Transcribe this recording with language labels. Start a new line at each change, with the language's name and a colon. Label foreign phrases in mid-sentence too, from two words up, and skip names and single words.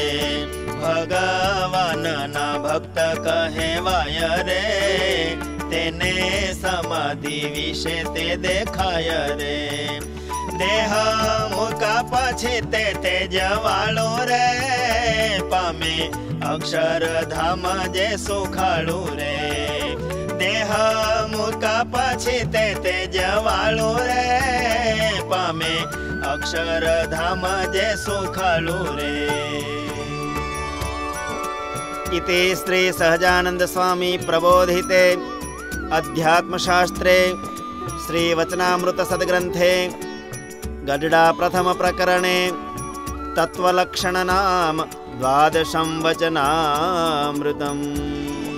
Gujarati: ભગવાન ના ભક્ત કહેવાય રે તેને સમાધિ વિષે તે દેખાય રે દેહ મુકા પછી તે તેજવાળો રે પામે અક્ષર ધામ જે સુખાળુ રે દેહ મુકા પછી તે તેજવાળો રે પામે અક્ષર ધામ જે સુખાળુ રે।
Sanskrit: इति श्री सहजानंद स्वामी प्रबोधिते अध्यात्मशास्त्रे श्री वचनामृत सद्ग्रंथे गडडा प्रथम प्रकरणे तत्वलक्षण नाम 12 वचनामृतम्।